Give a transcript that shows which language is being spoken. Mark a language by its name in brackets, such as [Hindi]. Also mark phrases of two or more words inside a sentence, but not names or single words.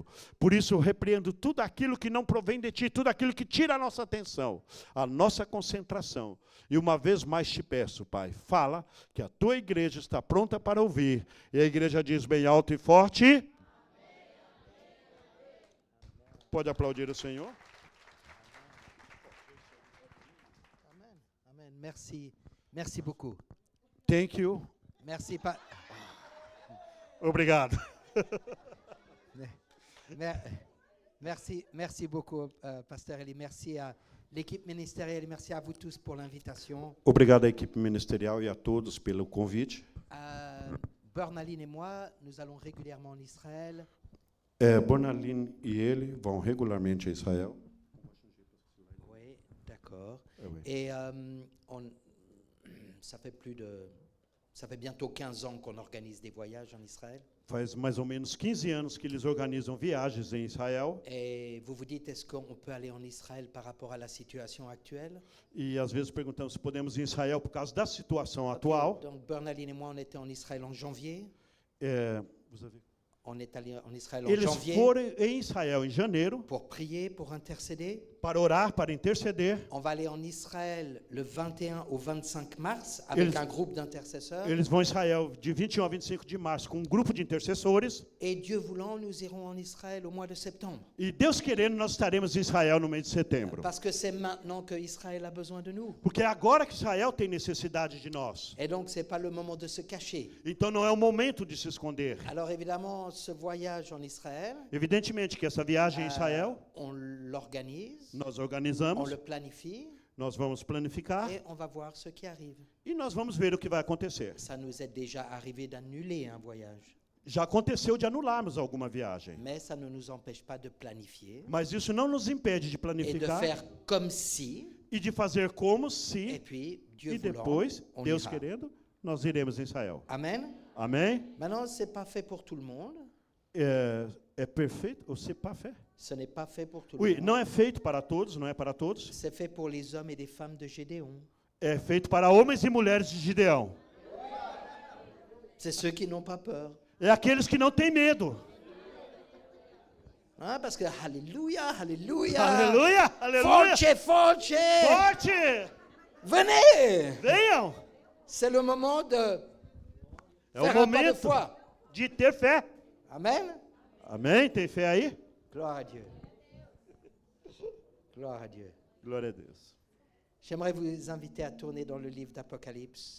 [Portuguese] Por isso eu repreendo tudo aquilo que não provém de ti, tudo aquilo que tira a nossa atenção, a nossa concentração. E uma vez mais te peço, Pai, fala que a tua igreja está pronta para ouvir. E a igreja diz bem alto e forte... Pode aplaudir o Senhor? [French] Amen. Amen. Merci. Merci beaucoup. [English] Thank you. [French] Merci. [Portuguese] Obrigado. [French] Merci beaucoup, Pasteur Eli. Merci à l'équipe ministérielle et merci à vous tous pour l'invitation. [Portuguese] Obrigado à equipe ministerial e a todos pelo convite. [French] Bernaline et moi, nous allons régulièrement en Israël. [Portuguese] Bernaline e ele vão regularmente a Israel. [French] Oui, d'accord. Oui. Et ça fait bientôt 15 ans qu'on organise des voyages en Israël. [Portuguese] Faz mais ou menos 15 anos que eles organizam viagens em Israel. [French] Et vous vous dites, est-ce qu'on peut aller en Israël par rapport à la situation actuelle? [Portuguese] E às vezes perguntamos se podemos ir em Israel por causa da situação atual. [French] Donc Bernaline et moi, on était en Israël en janvier. Vous avez... On est allé en Israël en [Portuguese] Eles [French] janvier [Portuguese] foram em Israel em janeiro [French] pour prier, pour intercéder. [Portuguese] para orar, para interceder. [French] On va aller en Israël le 21 au 25 mars avec un groupe d'intercesseurs. [Portuguese] Eles vão a Israel de 21 a 25 de março com um grupo de intercessores. [French] Et Dieu voulant, nous irons en Israël au mois de septembre. [Portuguese] E Deus querendo, nós estaremos em Israel no mês de setembro. [French] Parce que c'est maintenant que Israël a besoin de nous. [Portuguese] Porque é agora que Israel tem necessidade de nós. [French] Et donc c'est pas le moment de se cacher. [Portuguese] Então não é o momento de se esconder. [French] Alors évidemment, ce voyage en Israël, [Portuguese] Evidentemente que essa viagem em Israel, [French] on l'organise, [Portuguese] nós [French] on [Portuguese] organizamos, [French] le planifie [Portuguese] nós vamos planificar [French] et on va voir ce qui arrive. [Portuguese] e nós vamos ver o que vai acontecer. [French] Ça nous est déjà arrivé d'annuler un voyage. [Portuguese] Já aconteceu de anularmos alguma viagem. [French] Mais ça ne nous empêche pas de planifier [Portuguese] Mas isso não nos impede de [French] et de [Portuguese] planificar [French] faire comme si, [Portuguese] e de fazer como [French] et [Portuguese] se, [French] puis Dieu [Portuguese] e [French] voulant, [Portuguese] depois, [French] on [Portuguese] Deus [French] ira. [Portuguese] querendo, nós iremos em Israel. [French] Amen. [Portuguese] Amém? [French] Maintenant, c'est pas fait pour tout le monde. [Portuguese] é perfeito ou [French] c'est pas fait? Ce n'est pas fait pour tout Oui, le monde. [Portuguese] não é feito para todos, não é para todos. [French] C'est fait pour les hommes et les femmes de Gédéon. [Portuguese] É feito para homens e mulheres de Gideão. [French] C'est ceux qui n'ont pas peur. [Portuguese] É aqueles que não têm medo. [French] Hein, parce que, alléluia, alléluia. [Portuguese] Aleluia, aleluia. Forte, forte. Forte! [French] Venez. [Portuguese] Venham! [French] C'est le moment de [Portuguese] É o [French] faire un pas de [Portuguese] momento [French] foi. [Portuguese] de ter fé. [French] Amen. [Portuguese] Amém? Tem fé aí? [French] Gloire à Dieu. Gloire à Dieu. [Portuguese] Glória a Deus. [French] J'aimerais vous inviter à tourner dans le livre d'Apocalypse.